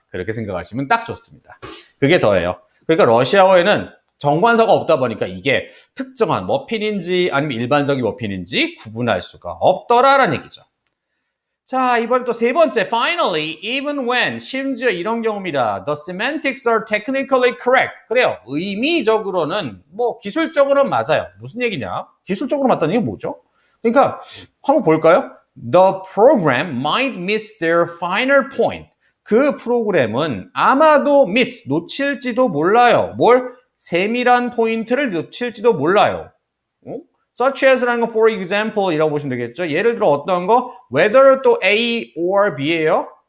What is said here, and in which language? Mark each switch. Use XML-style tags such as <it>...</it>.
<ko>그렇게 생각하시면 딱 좋습니다. 그게 더예요. 그러니까 러시아어에는 정관사가 없다 보니까 이게 특정한 머핀인지 아니면 일반적인 머핀인지 구분할 수가 없더라라는 얘기죠. 자, 이번에 또 세 번째,</ko> <en>finally, even when,</en> <ko>심지어 이런 경우입니다.</ko> <en>The semantics are technically correct.</en> <ko>그래요. 의미적으로는, 기술적으로는 맞아요. 무슨 얘기냐? 기술적으로 맞다는 얘기가 뭐죠? 그러니까, 한번 볼까요?</ko> <en>The program might miss their final point.</en> <ko>그 프로그램은 아마도 miss, 놓칠지도 몰라요. 세밀한 포인트를 놓칠지도 몰라요. such as라는 건</ko> <en>for example</en> <ko>이라고 보시면 되겠죠. 예를 들어 어떤 거? whether 또 A or B예요.</ko>